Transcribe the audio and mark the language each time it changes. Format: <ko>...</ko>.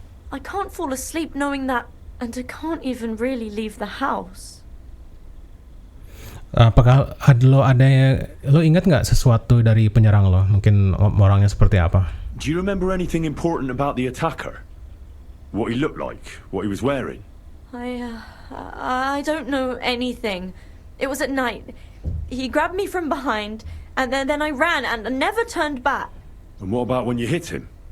<en>I can't fall asleep knowing that, and I can't even really leave the house.</en> <id>Apakah lo ingat nggak sesuatu dari penyerang lo? Mungkin orangnya seperti apa?</id> <en>Do you remember anything important about the attacker? What he looked like? What he was wearing? I don't know anything. It was at night. He grabbed me from behind, and then I ran and never turned back. And what about when you hit him?</en>